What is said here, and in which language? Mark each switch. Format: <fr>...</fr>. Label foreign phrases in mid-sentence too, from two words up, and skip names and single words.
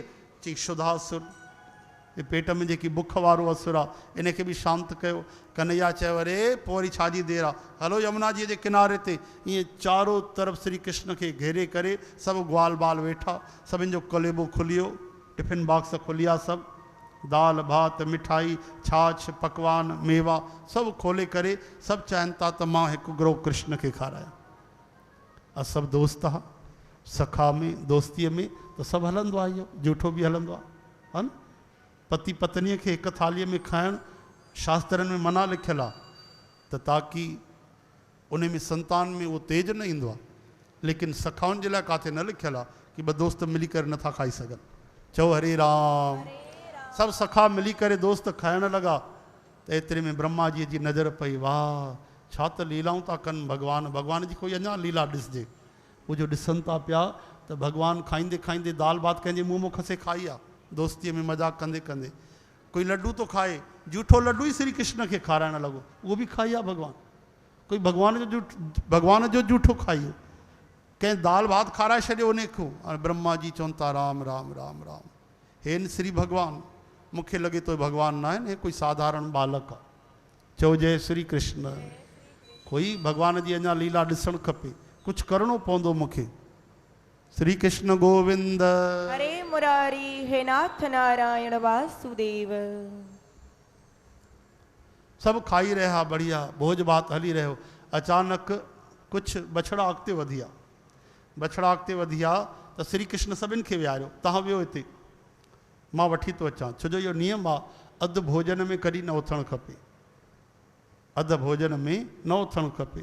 <sd>चई शुद्धासुर, पेट में जेकी बुख वारो असुर आहे, इनखे बि शांत कयो। कन्हैया चयो अरे पोइ वरी छाजी देरि आहे, हलो यमुना जी जे किनारे ते। ईअं चारो तरफ़ श्री कृष्ण खे घेरे करे सभु ग्वाल बाल वेठा, सभिनि जो कलेबो खुलियो, टिफिन बॉक्स खुलिया, सभु दाल भात मिठाई छाछ पकवान मेवा सभु खोले करे सभु चाहिनि था त मां हिकु गिरो कृष्ण खे खारायां। सभु दोस्त हा, सखा में दोस्तीअ में त सभु हलंदो आहे, इहो जूठो बि हलंदो आहे, हा न। पति पत्नीअ खे हिकु थालीअ में खाइणु शास्त्रनि में मना लिखियलु आहे त ताकी उन में संतान में उहो तेज न ईंदो आहे। लेकिन सखाउनि जे लाइ किथे न लिखियलु आहे कि ॿ दोस्त मिली करे नथा खाई सघनि। चओ हरे राम। सभु सखा मिली करे दोस्त खाइण लॻा त एतिरे में ब्रह्मा जी जी नज़र पई। वाह छा त लीलाऊं था कनि भॻवान। भॻवान जी कोई अञा लीला ॾिसजे। उहो जो ॾिसनि था पिया त भॻवानु खाईंदे खाईंदे दाल भात कंहिंजे मुंहं में खसे खाई आहे, दोस्तीअ में मज़ाक कंदे कंदे। कोई लड्डू थो खाए, जूठो लड्डू ई श्री कृष्ण खे खाराइण लॻो, उहो बि खाई आहे भॻवानु। कोई भॻवान जो जूठो खाई, कंहिं दाल भात खाराए छॾियो उन खां। हाणे ब्रह्मा जी चवनि था राम राम राम राम। हे श्री भॻवानु, मूंखे लॻे थो भॻवानु न आहिनि, हे कोई साधारण बालक आहे। चओ जय श्री कृष्ण। कोई भॻवान जी अञा लीला ॾिसणु खपे, कुझु करिणो पवंदो मूंखे। श्री कृष्ण गोविंद।</sd> <hi>हरे मुरारी हे नाथ नारायण वासुदेव।</hi> <sd>सभु खाई रहिया बढ़िया, भोज भात हली रहियो। अचानक कुझु बछड़ा अॻिते वधी विया। बछड़ा अॻिते वधी विया त श्री कृष्ण सभिनि खे विहारियो, तव्हां वियो हिते, मां वठी थो अचां। छो जो इहो नियम आहे, अधु भोजन में कॾहिं न उथणु खपे, अधु भोजन में न उथणु खपे।</sd>